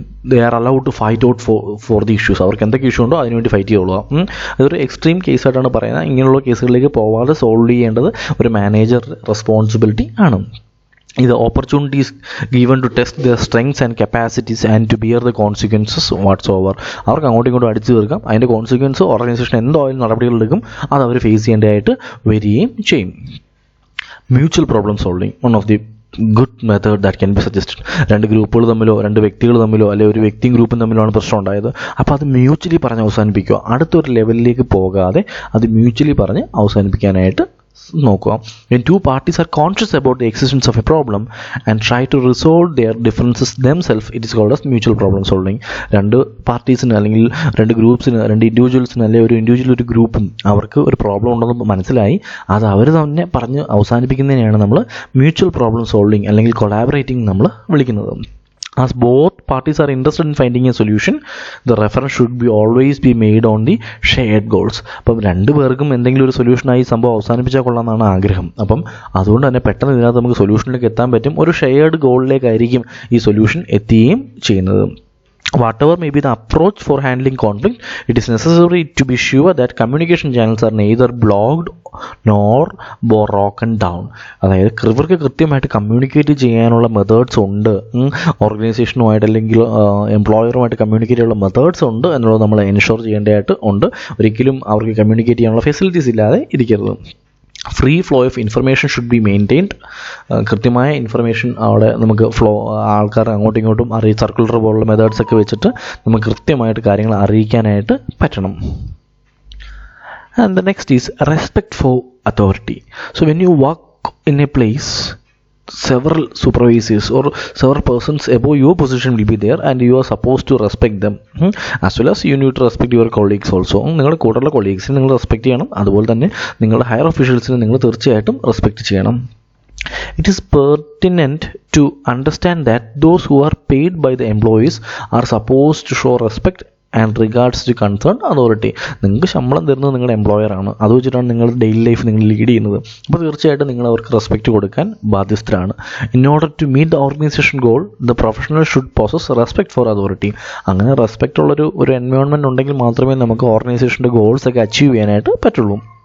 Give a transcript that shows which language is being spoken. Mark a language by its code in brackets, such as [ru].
[en] They are allowed to fight out for the issues. [ml] അവർക്ക് എന്തൊക്കെ issue ഉണ്ടോ അതിനുവേണ്ടി ഫൈറ്റ് ചെയ്യുള്ളൂ. അതൊരു എക്സ്ട്രീം കേസായിട്ടാണ് പറയുന്നത്. ഇങ്ങനെയുള്ള കേസുകളിലേക്ക് പോവാതെ സോൾവ് ചെയ്യേണ്ടത് ഒരു മാനേജർ റെസ്പോൺസിബിലിറ്റി ആണ്. [en] ഇത് opportunities given to test the strengths and capacities and to bear the consequences whatsoever. [ml] അവർക്ക് അങ്ങോട്ടും ഇങ്ങോട്ടും അടിച്ചു തീർക്കാം, അതിൻ്റെ കോൺസിക്വൻസ് ഓർഗനൈസേഷൻ എന്തായാലും നടപടികളെടുക്കും, അത് അവർ ഫേസ് ചെയ്യേണ്ടതായിട്ട് വരികയും ചെയ്യും. [en] Mutual problem solving, one of the good method that can be suggested. [ml] രണ്ട് ഗ്രൂപ്പുകൾ തമ്മിലോ രണ്ട് വ്യക്തികൾ തമ്മിലോ അല്ലെങ്കിൽ ഒരു വ്യക്തിയും ഗ്രൂപ്പും തമ്മിലാണ് പ്രശ്നം ഉണ്ടായത്. അപ്പോൾ അത് മ്യൂച്വലി പറഞ്ഞ് അവസാനിപ്പിക്കുക, അടുത്തൊരു ലെവലിലേക്ക് പോകാതെ അത് മ്യൂച്വലി പറഞ്ഞ് അവസാനിപ്പിക്കാനായിട്ട് നോക്കുക. [en] When two parties are conscious about the existence of a problem and try to resolve their differences themselves, it is called as mutual problem solving. [ml] രണ്ട് പാർട്ടീസിന് അല്ലെങ്കിൽ രണ്ട് ഗ്രൂപ്പ്സിന്, രണ്ട് ഇൻഡിവിജ്വൽസിന് അല്ലെങ്കിൽ ഒരു ഇൻഡിവിജ്വൽ ഒരു ഗ്രൂപ്പും അവർക്ക് ഒരു പ്രോബ്ലം ഉണ്ടെന്ന് മനസ്സിലായി അത് അവർ തന്നെ പറഞ്ഞ് അവസാനിപ്പിക്കുന്നതിനെയാണ് നമ്മൾ മ്യൂച്വൽ പ്രോബ്ലം സോൾവിങ് അല്ലെങ്കിൽ കൊളാബറേറ്റിംഗ് നമ്മൾ വിളിക്കുന്നത്. [en] As both parties are interested in finding a solution, the reference should be always be made on the shared goals. [ml] അപ്പം രണ്ടു പേർക്കും എന്തെങ്കിലും ഒരു സൊല്യൂഷനായി സംഭവം അവസാനിപ്പിച്ചാൽ കൊള്ളാമെന്നാണ് ആഗ്രഹം. അപ്പം അതുകൊണ്ട് തന്നെ പെട്ടെന്ന് ഇതിനകത്ത് നമുക്ക് സൊല്യൂഷനിലേക്ക് എത്താൻ പറ്റും. ഒരു ഷെയർഡ് ഗോളിലേക്കായിരിക്കും ഈ സൊല്യൂഷൻ എത്തുകയും ചെയ്യുന്നത്. [en] Whatever may be the approach for handling conflict, it is necessary to be sure that communication channels are neither blocked nor broken down. [ml] അതായത് ഇവർക്ക് കൃത്യമായിട്ട് കമ്മ്യൂണിക്കേറ്റ് ചെയ്യാനുള്ള മെത്തേഡ്സ് ഉണ്ട്, ഓർഗനൈസേഷനുമായിട്ട് അല്ലെങ്കിൽ എംപ്ലോയറുമായിട്ട് കമ്മ്യൂണിക്കേറ്റ് ചെയ്യാനുള്ള മെത്തേഡ്സ് ഉണ്ട് എന്നുള്ളത് നമ്മൾ എൻഷുർ ചെയ്യേണ്ടതായിട്ട് ഉണ്ട്. ഒരിക്കലും അവർക്ക് കമ്മ്യൂണിക്കേറ്റ് ചെയ്യാനുള്ള ഫെസിലിറ്റീസ് ഇല്ലാതെ ഇരിക്കരുത്. [en] Free flow of information should be maintained. [ml] കൃത്യമായ ഇൻഫർമേഷൻ അവിടെ നമുക്ക് ആൾക്കാർ അങ്ങോട്ടും ഇങ്ങോട്ടും സർക്കുലർ പോലുള്ള മെത്തേഡ്സ് ഒക്കെ വെച്ചിട്ട് നമുക്ക് കൃത്യമായിട്ട് കാര്യങ്ങൾ അറിയിക്കാനായിട്ട് പറ്റണം. [en] And the next is respect for authority. So when you work in a place, several supervisors or several persons above your position will be there and you are supposed to respect them, as well as you need to respect your colleagues also. [ml] നിങ്ങളുടെ കൂടെയുള്ള കൊളീഗ്സിനെ നിങ്ങൾ respect ചെയ്യണം, അതുപോലെ തന്നെ നിങ്ങളുടെ higher ഒഫീഷ്യൽസിനെ നിങ്ങൾ തീർച്ചയായിട്ടും respect ചെയ്യണം. [en] It is pertinent to understand that those who are paid by the employees are supposed to show respect and regards to concern authority. [ml] നിങ്ങൾക്ക് ശമ്പളം തരുന്നത് നിങ്ങളുടെ എംപ്ലോയറാണ്, അത് വെച്ചിട്ടാണ് നിങ്ങളുടെ ഡെയിലി ലൈഫ് നിങ്ങൾ ലീഡ് ചെയ്യുന്നത്. അപ്പോൾ തീർച്ചയായിട്ടും നിങ്ങൾ അവർക്ക് റെസ്പെക്റ്റ് കൊടുക്കാൻ ബാധ്യസ്ഥരാണ്. [en] In order to meet the organisation goal, the professional should possess respect for authority. [ml] അങ്ങനെ റെസ്പെക്റ്റ് ഉള്ളൊരു എൻവയോൺമെൻറ്റ് ഉണ്ടെങ്കിൽ മാത്രമേ നമുക്ക് ഓർഗനൈസേഷൻ്റെ ഗോൾസ് ഒക്കെ അച്ചീവ് ചെയ്യാനായിട്ട് പറ്റുള്ളൂ.